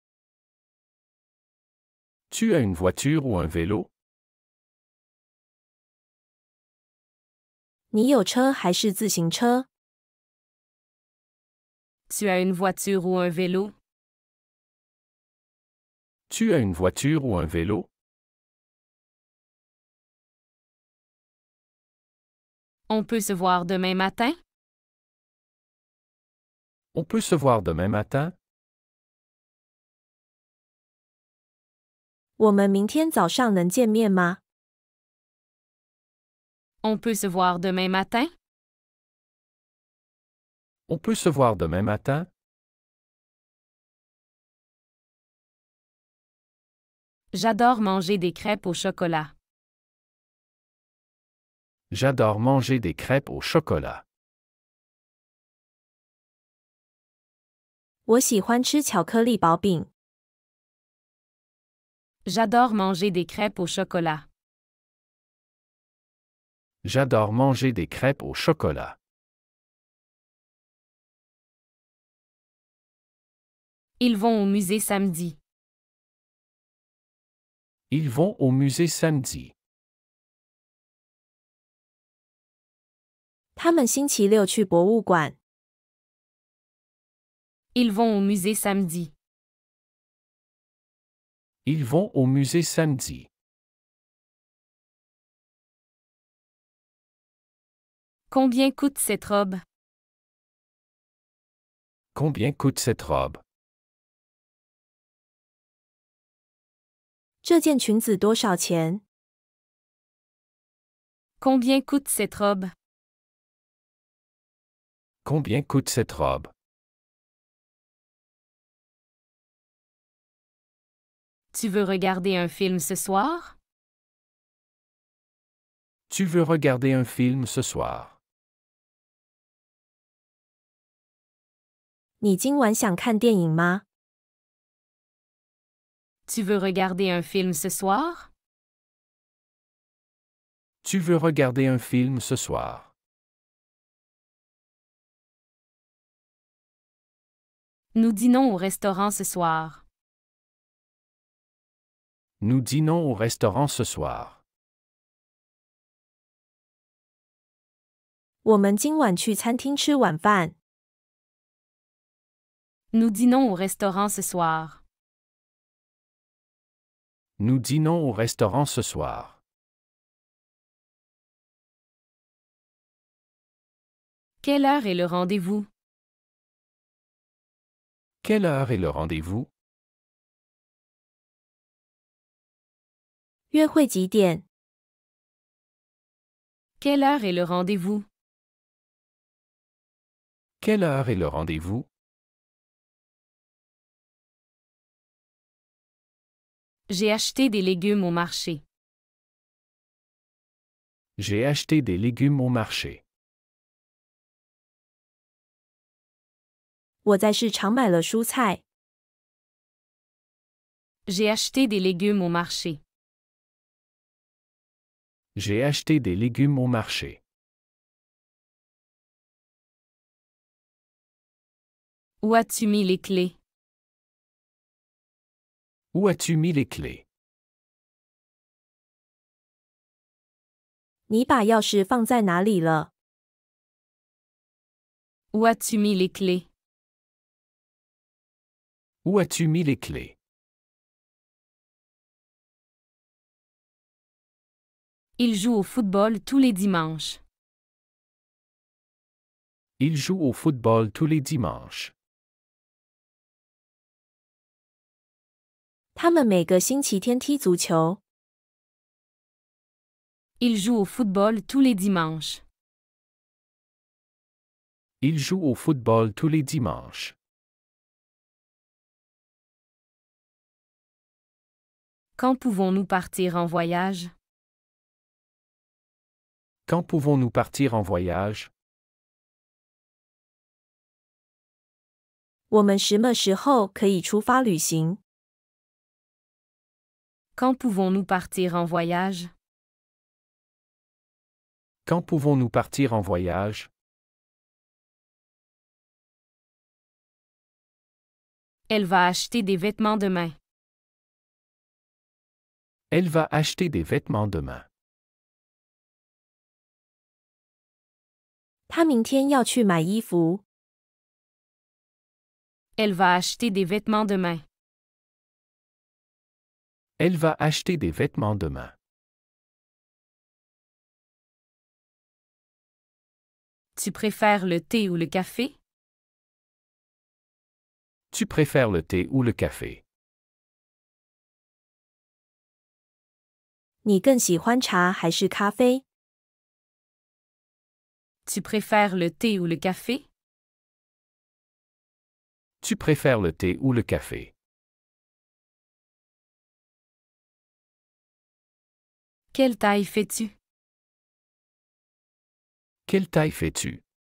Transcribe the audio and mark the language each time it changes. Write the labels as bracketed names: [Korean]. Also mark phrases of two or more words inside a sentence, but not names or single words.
[French] Tu as une voiture ou un vélo? [Chinese] 你有车还是自行车？ [French] Tu as une voiture ou un vélo? Tu as une voiture ou un vélo? On peut se voir demain matin? On peut se voir demain matin? [Chinese] 我们明天早上能见面吗？ [French] On peut se voir demain matin? On peut se voir demain matin? J'adore manger des crêpes au chocolat. J'adore manger des crêpes au chocolat. [Chinese] 我喜欢吃巧克力薄饼。 [French] J'adore manger des crêpes au chocolat. J'adore manger des crêpes au chocolat. Ils vont au musée samedi. Ils vont au musée samedi. [Chinese] 他们星期六去博物馆。 [French] Ils vont au musée samedi. Ils vont au musée samedi. Combien coûte cette robe? Combien coûte cette robe? [Chinese] 这件裙子多少钱？ [French] Combien coûte cette robe? Combien coûte cette robe? Tu veux regarder un film ce soir? Tu veux regarder un film ce soir? [Chinese] 你今晚想看电影吗？ [French] Tu veux regarder un film ce soir? Tu veux regarder un film ce soir? Nous dînons au restaurant ce soir. Nous dînons au restaurant ce soir. [Chinese] 我们今晚去餐厅吃晚饭。 [French] Nous dînons au restaurant ce soir. Nous dînons au restaurant ce soir. Quelle heure est le rendez-vous? Quelle heure est le rendez-vous? [Chinese] 约会几点？ [French] Quelle heure est le rendez-vous? Quelle heure est le rendez-vous? J'ai acheté des légumes au marché. J'ai acheté des légumes au marché. [Chinese] 我在市场买了蔬菜。 [French] J'ai acheté des légumes au marché. J'ai acheté des légumes au marché. Où as-tu mis les clés? Où as-tu mis les clés? [Chinese] 你把钥匙放在哪里了？ [French] Où as-tu mis les clés? Où as-tu mis les clés? Il joue au football tous les dimanches. Il joue au football tous les dimanches. [Chinese] 他们每个星期天踢足球。 [French] Il joue au football tous les dimanches. Il joue au football tous les dimanches. Quand pouvons-nous partir en voyage? Quand pouvons-nous partir en voyage? [Chinese] 我们什么时候可以出发旅行？ [French] Quand pouvons-nous partir en voyage? Quand pouvons-nous partir en voyage? Elle va acheter des vêtements demain. Elle va acheter des vêtements demain. [Chinese] 他明天要去买衣服。 [French] Elle va acheter des vêtements demain. Elle va acheter des vêtements demain. Tu préfères le thé ou le café? Tu préfères le thé ou le café? [Chinese] 你更喜欢茶还是咖啡？ [French] Tu préfères le thé ou le café? Tu préfères le thé ou le café? Quelle taille fais-tu? Quelle taille fais-tu?